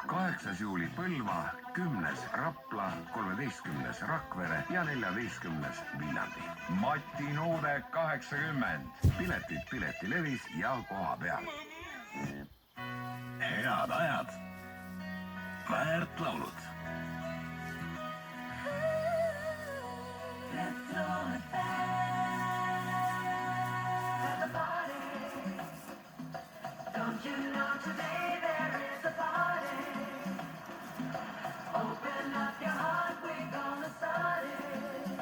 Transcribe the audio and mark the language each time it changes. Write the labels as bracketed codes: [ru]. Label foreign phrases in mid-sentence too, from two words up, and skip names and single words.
[et] 8. juuli Põlva, 10. Rapla, 13. Rakvere ja 14. Viljandi. Mati Nuude 80. Piletid Piletilevis ja koha peal. Head ajad. Väärt laulud. [en] Don't you know today there is a party? Open up your heart, we're gonna start it.